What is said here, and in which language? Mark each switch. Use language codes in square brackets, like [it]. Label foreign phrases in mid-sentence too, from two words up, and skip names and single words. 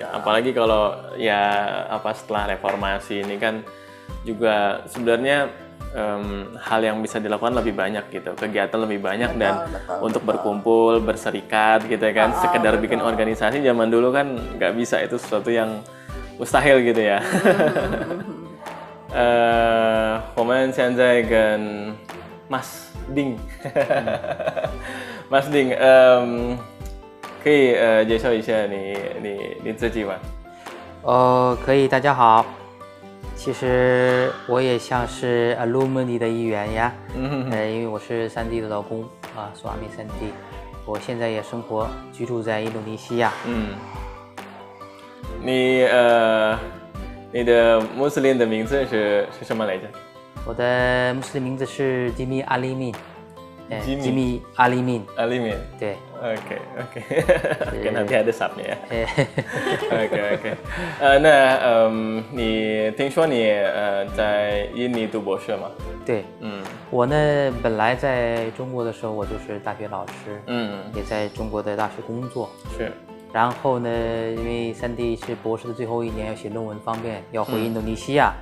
[id] Apalagi kalau setelah reformasi ini kan juga sebenarnya hal yang bisa dilakukan lebih banyak gitu, kegiatan lebih banyak, untuk berkumpul, berserikat gitu kan, sekedar bikin organisasi zaman dulu kan nggak bisa, itu sesuatu yang mustahil gitu ya. [zh] 我们现在跟 Mas Ding， Mas Ding， 可以介绍一下你自己吗？可以，大家好。其实我也像是 alumni 的一员呀，因为我是三弟的老公啊，苏阿米三弟，我现在也居住在印度尼西亚。你的穆斯林的名字是什么来着？我的穆斯林名字是吉米阿利敏，吉米阿利敏。阿利敏。 [id] 对。OK， kan nanti ada subnya ya. [zh] OK， 那你听说你在印尼读博士吗？对，我呢本来在中国的时候，我就是大学老师，也在中国的大学工作。是。然后呢，因为三弟是博士的最后一年，要写论文方便，要回印度尼西亚。